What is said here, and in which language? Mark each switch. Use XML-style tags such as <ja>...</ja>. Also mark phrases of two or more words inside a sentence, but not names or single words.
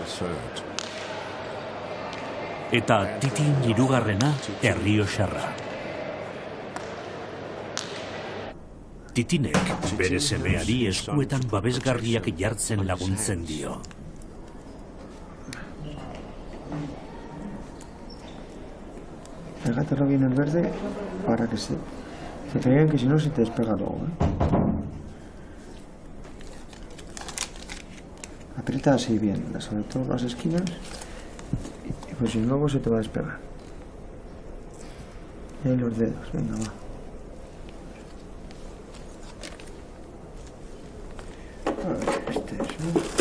<eu>Eta Titin hirugarrena Errioxarra. Titinek bere semeari eskuetan babesgarriak jartzen laguntzen dio.</eu> <es>Pégatelo bien el verde para que se peguen, que si no se te despega luego, Aprieta así bien, sobre todo las esquinas, y pues si luego se te va a despegar. Y ahí los dedos, venga, va. A ver, este es, ¿no?</es>